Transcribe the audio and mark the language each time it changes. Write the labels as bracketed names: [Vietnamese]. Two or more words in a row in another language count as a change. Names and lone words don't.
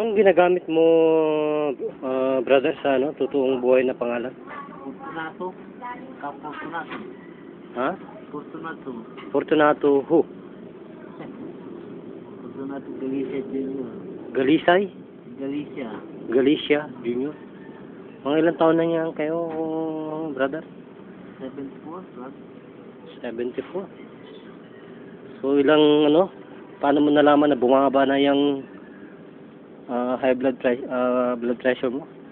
[Filipino] Anong ginagamit mo, brother, sa ano, totoong buhay na pangalan? Fortunato. Fortunato. Ha? Fortunato. [English] Fortunato who? [Filipino] Fortunato Galicia Jr. Galisay? Galicia. Galicia Jr. Mga ilang taon na niyan kayo, brother? 74, right? 74. So, ilang, ano, paano mo nalaman na bumaba na yung [English] high blood pressure [Filipino] mo?